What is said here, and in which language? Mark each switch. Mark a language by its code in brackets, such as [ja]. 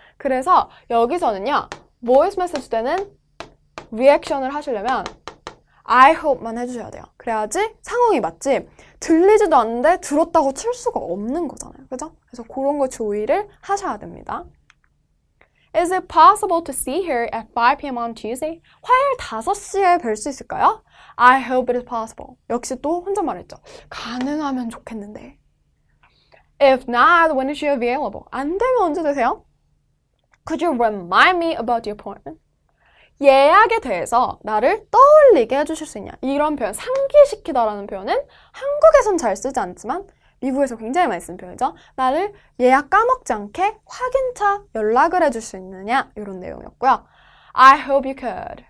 [ko] 그래서 여기서는요. voice message 때는 리액션을 하시려면 I hope만 해주셔야 돼요. 그래야지 상황이 맞지 들리지도 않는데 들었다고 칠 수가 없는 거잖아요. 그죠? 그래서 그런 거 주의를 하셔야 됩니다. [en] Is it possible to see her at 5 p.m. on Tuesday? [ko] 화요일 5시에 뵐 수 있을까요? [en] I hope it is possible. [ko] 역시 또 혼잣말 했죠. 가능하면 좋겠는데. [en] If not, when is she available? [ko] 안 되면 언제 되세요? [en] Could you remind me about the appointment? [ko] 예약에 대해서 나를 떠올리게 해주실 수 있냐? 이런 표현, 상기시키다라는 표현은 한국에선 잘 쓰지 않지만 미국에서 굉장히 많이 쓰는 표현이죠. 나를 예약 까먹지 않게 확인차 연락을 해줄 수 있느냐? 이런 내용이었고요. [en] I hope you could.